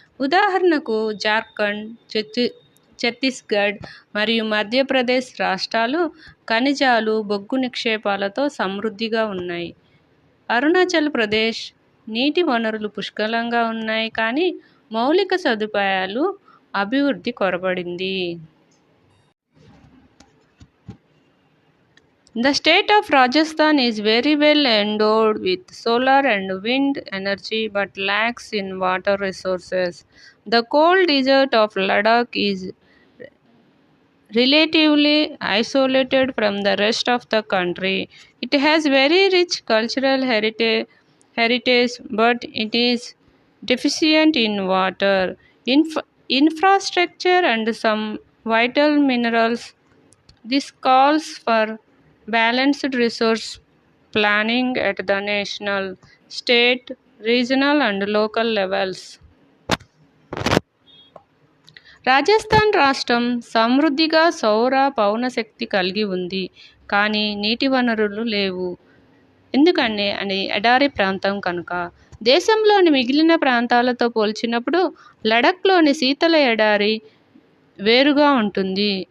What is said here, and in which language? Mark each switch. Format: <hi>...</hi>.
<te>ఉదాహరణకు జార్ఖండ్, ఛత్తీస్గఢ్ మరియు మధ్యప్రదేశ్ రాష్ట్రాలు ఖనిజాలు, బొగ్గు నిక్షేపాలతో సమృద్ధిగా ఉన్నాయి. అరుణాచల్ ప్రదేశ్ నీటి వనరులు పుష్కలంగా ఉన్నాయి కానీ మౌలిక సదుపాయాలు అభివృద్ధి కొరబడింది.</te> <en>The state of Rajasthan is very well endowed with solar and wind energy but lacks in water resources. The cold desert of Ladakh is relatively isolated from the rest of the country. It has very rich cultural heritage but it is deficient in water, infrastructure, and some vital minerals. This calls for balanced resource planning at the national, state, regional, and local levels.</en> <te>Rajasthan రాష్ట్రం సమృద్ధిగా సౌర పవనశక్తి కలిగి ఉంది, కానీ నీటి వనరులు లేవు. ఎందుకంటే అది ఎడారి ప్రాంతం కనుక. దేశంలోని మిగిలిన ప్రాంతాలతో పోల్చినప్పుడు లడఖ్లోని శీతల ఎడారి వేరుగా ఉంటుంది.</te>